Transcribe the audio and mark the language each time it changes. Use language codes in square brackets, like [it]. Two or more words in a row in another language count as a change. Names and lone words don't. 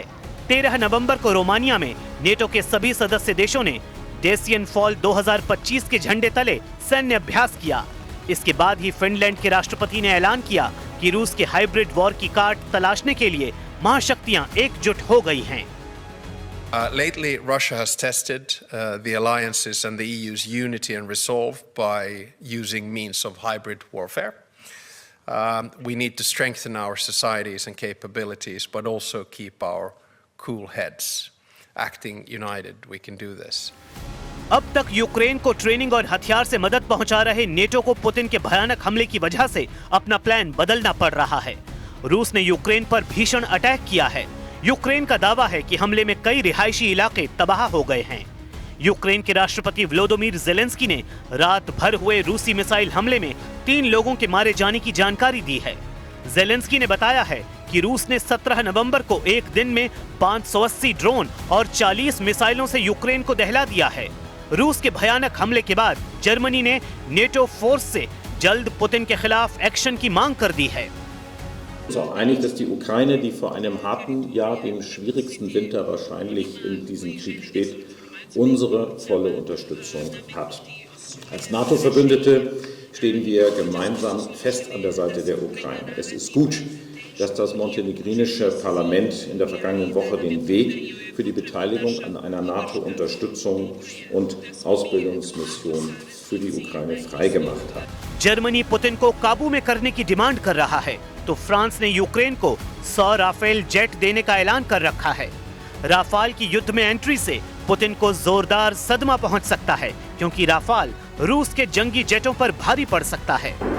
[hi] 13 नवंबर को रोमानिया में नेटो के सभी सदस्य देशों ने डेसियन फॉल 2025 के झंडे तले सैन्य अभ्यास किया। इसके बाद ही फिनलैंड के राष्ट्रपति ने ऐलान किया कि रूस के [en] hybrid war [hi] की काट तलाशने के लिए महाशक्तियां एकजुट हो गई हैं। [en] Lately, Russia has tested the alliances and the EU's unity and resolve by using means of hybrid warfare. We need to strengthen our societies and capabilities, but also keep our cool heads. Acting united, we can do this. [hi] अब तक यूक्रेन को ट्रेनिंग और हथियार से मदद पहुंचा रहे नेटो को पुतिन के भयानक हमले की वजह से अपना प्लान बदलना पड़ रहा है। रूस ने यूक्रेन पर भीषण अटैक किया है। यूक्रेन का दावा है कि हमले में कई रिहायशी इलाके तबाह हो गए हैं। यूक्रेन के राष्ट्रपति व्लोदिमीर ज़ेलेंस्की ने रात भर हुए रूसी मिसाइल हमले में 3 लोगों के मारे जाने की जानकारी दी है। ज़ेलेंस्की ने बताया है कि रूस ने 17 नवंबर को एक दिन में 580 ड्रोन और 40 मिसाइलों से यूक्रेन को दहला दिया है। रूस के भयानक हमले के बाद जर्मनी ने नेटो फोर्स से जल्द पुतिन के खिलाफ एक्शन की मांग कर दी है। [de] Wir sind uns einig, dass die Ukraine, die vor einem harten Jahr, dem schwierigsten Winter wahrscheinlich in diesem Krieg steht, unsere volle Unterstützung hat. Als NATO-Verbündete stehen wir gemeinsam fest an der Seite der Ukraine. Es ist gut, dass das montenegrinische Parlament in der vergangenen Woche den Weg für die Beteiligung an einer NATO-Unterstützungs- und Ausbildungsmission für die Ukraine freigemacht hat. [hi] जर्मनी पुतिन को काबू में करने की डिमांड कर रहा है, तो फ्रांस ने यूक्रेन को 100 राफेल जेट देने का ऐलान कर रखा है। राफाल की युद्ध में एंट्री से पुतिन को जोरदार सदमा पहुंच सकता है, क्योंकि राफाल रूस के जंगी जेटों पर भारी पड़ सकता है।